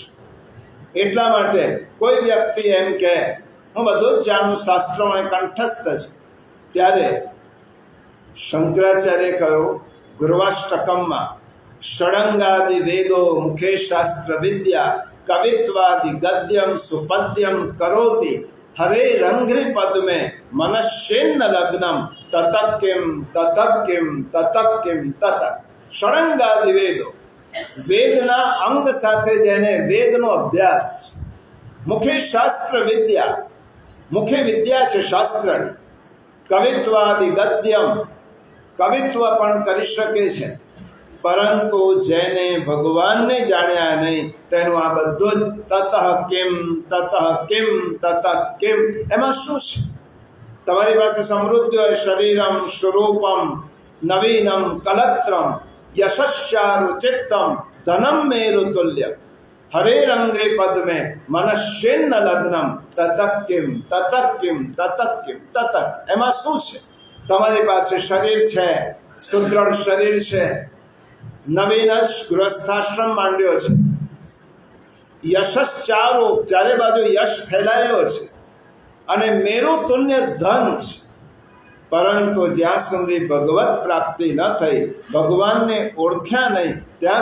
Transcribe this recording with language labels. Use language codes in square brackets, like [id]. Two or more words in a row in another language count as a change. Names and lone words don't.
[gu] એટલા માટે કોઈ વ્યક્તિ એમ કહે હું બધું જ જાણું, શાસ્ત્રો અને કંઠસ્થ છે, ત્યારે શંકરાચાર્ય કહ્યું ગુર્વાષ્ટકમમાં, [sa] ષડંગાદિ વેદો મુખે શાસ્ત્ર વિદ્યા કવિત્વાદિ ગદ્યમ સુપદ્યમ કરોતિ हरे रंघ्रि पद में मनश्चेन्न लग्नम ततक किम ततक किम ततक किम ततक षडंगादि वेदो वेदना अंग [gu] સાથે જેને વેદનો અભ્યાસ મુખે શાસ્ત્ર વિદ્યા મુખે વિદ્યા છે શાસ્ત્રની કવિત્વાદિ ગદ્યમ કવિત્વ પણ કરી શકે છે પરંતુ જેને ભગવાનને જાણ્યા નહીં તેનું આ બધું જ [sa] તતઃ કિમ તતઃ કિમ [gu] એમાં શું છે તમારી પાસે સમૃદ્ધિ હોય [sa] શરીરમ સ્વરૂપમ નવીનમ કલત્રમ यशश्चारु चित्तम धनम मेरु तुल्यम हरे रंग्रे पद में मनश्चेन्न लग्नम ततक किम ततक किम ततक [gu] किम ततक एमा શું છે તમારી પાસે શરીર છે સુદૃઢ શરીર છે નવીન જ ગૃહસ્થાશ્રમ માંડ્યો છે [sa] યશશ્ચારુ [gu] ચારે બાજુ યશ ફેલાયેલો છે અને મેરુ તુલ્ય ધન છે પરંતુ જ્યાં સુધી ભગવત પ્રાપ્તિ ન થઈ ભગવાનને ઓળખ્યા નહીં ત્યાં